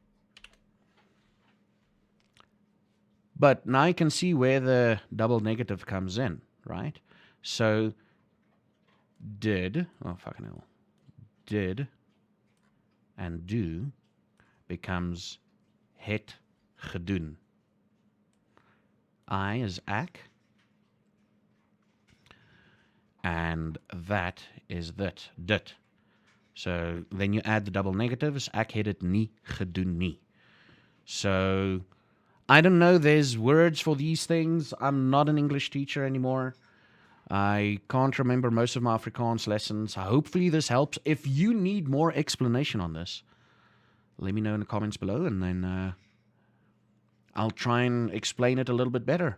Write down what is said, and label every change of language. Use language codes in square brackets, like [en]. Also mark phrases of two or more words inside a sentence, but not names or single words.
[en] But now you can see where the double negative comes in, right? So did, oh fucking hell, did and do becomes [af] het gedoen. [en] I is ek, and that is dit. So then you add the double negatives, [af] ek het dit nie gedoen nie. [en] So I don't know, there's words for these things. I'm not an English teacher anymore. I can't remember most of my Afrikaans lessons. Hopefully this helps. If you need more explanation on this, let me know in the comments below, and then I'll try and explain it a little bit better.